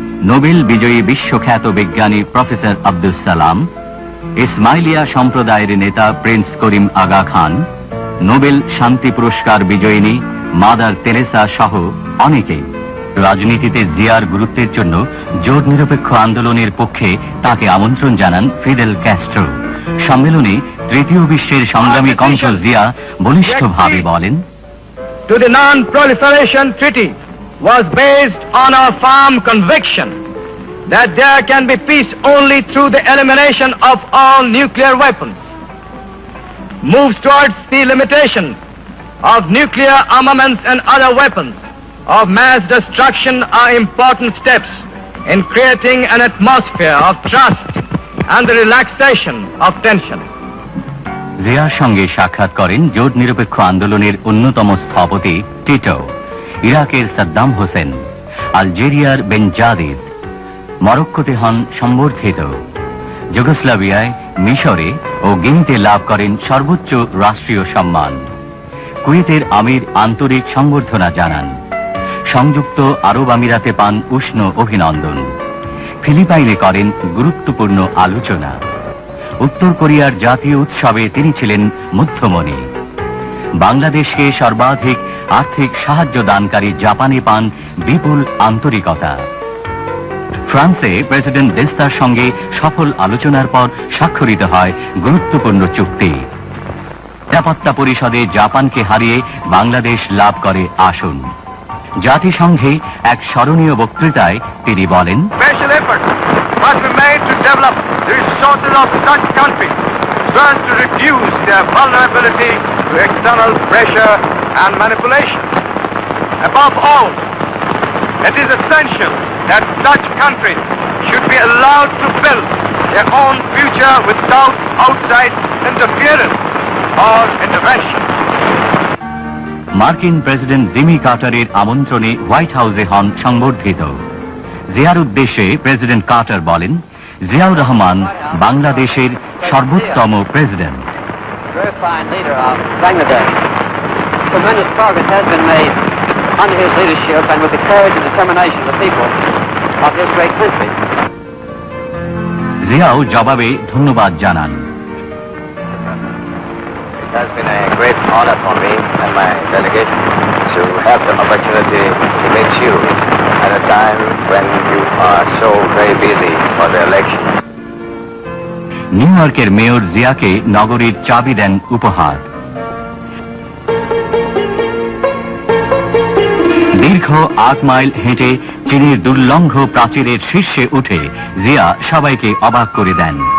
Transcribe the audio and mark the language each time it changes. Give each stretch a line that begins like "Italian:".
Bangla: Nobel বিজয়ী বিশ্বখ্যাত বিজ্ঞানী প্রফেসর আব্দুস সালাম, ইসমাইলিয়া সম্প্রদায়ের নেতা প্রিন্স করিম আগা খান, নোবেল শান্তি পুরস্কার বিজয়িনী মাদার তেরেসা সহ অনেকে রাজনীতিতে জিয়ার গুরুত্বের জন্য জোট নিরপেক্ষ আন্দোলনের পক্ষে তাকে আমন্ত্রণ জানান ফিদেল ক্যাস্ট্রো। সম্মেলনে তৃতীয় বিশ্বের সংগ্রামী কণ্ঠ জিয়া বলিষ্ঠভাবে বলেন,
English: To the Non-Proliferation Treaty was based on a firm conviction that there can be peace only through the elimination of all nuclear weapons. Moves towards the limitation of nuclear armaments and other weapons of mass destruction are important steps in creating an atmosphere of trust and the relaxation of tension.
Bangla: জিয়ার সঙ্গে সাক্ষাৎ করেন জোট নিরপেক্ষ আন্দোলনের অন্যতম স্থপতি Tito, ইরাকের সাদ্দাম হোসেন, আলজেরিয়ার বেনজাদিদ, মরক্কোতে হন সম্বর্ধিত, যুগোস্লাভিয়ায়, মিশরে ও গিনিতে লাভ করেন সর্বোচ্চ রাষ্ট্রীয় সম্মান। কুয়েতের আমির আন্তরিক সংবর্ধনা জানান। সংযুক্ত আরব আমিরাতে পান উষ্ণ অভিনন্দন। ফিলিপাইনে করেন গুরুত্বপূর্ণ আলোচনা। উত্তর কোরিয়ার জাতীয় উৎসবে তিনি ছিলেন মধ্যমণি। বাংলাদেশকে সর্বাধিক আর্থিক সাহায্য দানকারী জাপানে পান বিপুল আন্তরিকতা। ফ্রান্সে প্রেসিডেন্ট দেস্তার সঙ্গে সফল আলোচনার পর স্বাক্ষরিত হয় গুরুত্বপূর্ণ চুক্তি। নিরাপত্তা পরিষদে জাপানকে হারিয়ে বাংলাদেশ লাভ করে আসন। জাতিসংঘে এক স্মরণীয় বক্তৃতায় তিনি বলেন,
English: Special efforts must be made to develop the resources of such countries so as to reduce their vulnerability to external pressure and manipulation. Above all, it is essential that such countries should be allowed to build their own future without outside interference or intervention.
Bangla: মার্কিন president Jimmy কার্টারের আমন্ত্রণে white হাউসে হন সংবর্ধিত। জিয়ার উদ্দেশ্যে president Carter বলেন, জিয়াউর রহমান বাংলাদেশের সর্বোত্তম president.
English: Very fine leader of Bangladesh. Tremendous progress has been made under his leadership and with the courage and determination of the people of his great country.
Bangla: Xiao জবাবে ধন্যবাদ জানান।
English: It has been a great honor for me and my delegation to have the opportunity to meet you at a time when you are so very busy for the election.
Bangla: New ইয়র্কের mayor জিয়াকে নগরীর চাবি দেন উপহার। দীর্ঘ 8 mile হেঁটে চীনের দুর্লঙ্ঘ প্রাচীরের শীর্ষে উঠে জিয়া সবাইকে অবাক করে দেন।